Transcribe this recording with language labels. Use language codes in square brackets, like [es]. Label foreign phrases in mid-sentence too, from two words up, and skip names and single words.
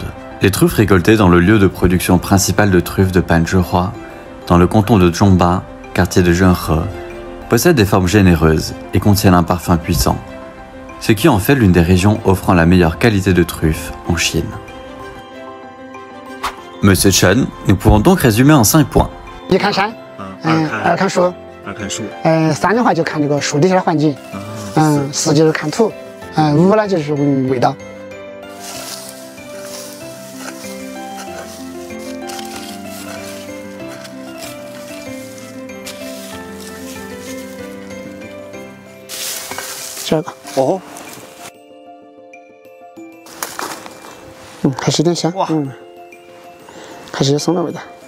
[fr] Les truffes récoltées dans le lieu de production principal de truffes de Panzhihua, dans le canton de Zhongba, quartier de Zhenghe, possèdent des formes généreuses et contiennent un parfum puissant, ce qui en fait l'une des régions offrant la meilleure qualité de truffes en Chine. Monsieur Chen, nous pouvons donc résumer en 5 points. [zh] 一看山，二看树，3的话就看这个树底下环境，4就是看土，5呢就是味道。这个哦，还是有点香，还是有松的味道。